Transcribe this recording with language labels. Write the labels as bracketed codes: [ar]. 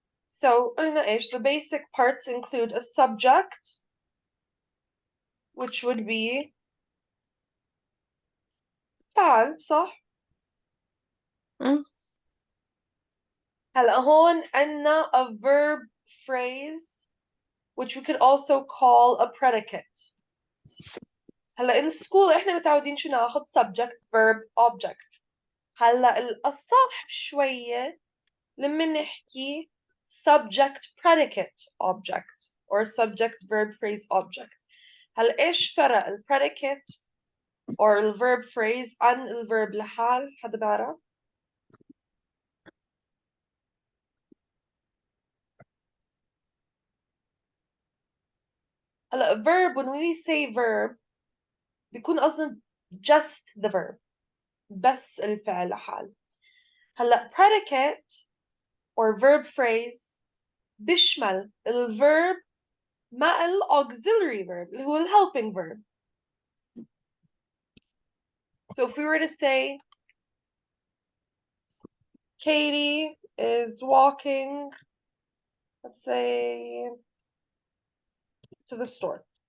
[en] So [ar] قلنا إيش [en] the basic parts include a subject which would be [ar] فعل صح؟ هلا هون عنا [en] a verb phrase which we could also call a predicate. [ar] هلا [en] in school [ar] احنا متعودين شو ناخذ subject verb object. هلا الأصح شوية لما نحكي [en] subject predicate object or subject verb phrase object. [ar] هلا ايش فرق ال predicate or ال verb phrase عن ال verb لحال؟ حدا بعرف؟ هلا verb [en] when we say verb [ar] بيكون قصدنا [en] just the verb [ar] بس الفعل لحال. هلا predicate or verb phrase بيشمل ال verb مع ال auxiliary verb اللي هو ال helping verb. [en] So if we were to say Katie is walking, let's say, to the store.